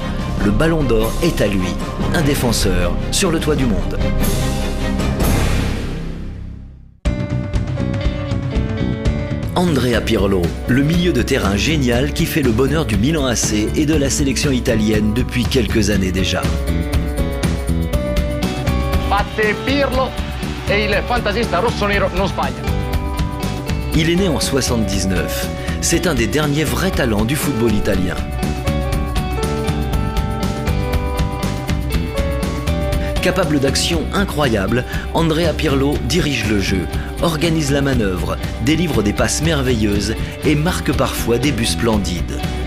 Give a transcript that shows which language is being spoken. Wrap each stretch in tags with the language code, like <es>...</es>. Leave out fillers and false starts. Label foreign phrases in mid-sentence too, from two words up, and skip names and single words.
<fr>Le Ballon d'Or est à lui, un défenseur sur le toit du monde. Andrea Pirlo, le milieu de terrain génial qui fait le bonheur du Milan AC et de la sélection italienne depuis quelques années déjà.</fr> <it>Batte Pirlo e il fantasista rossonero non sbaglia.</it> <fr>Il est né en 79. C'est un des derniers vrais talents du football italien. Capable d'actions incroyables, Andrea Pirlo dirige le jeu, organise la manœuvre, délivre des passes merveilleuses et marque parfois des buts splendides.</fr>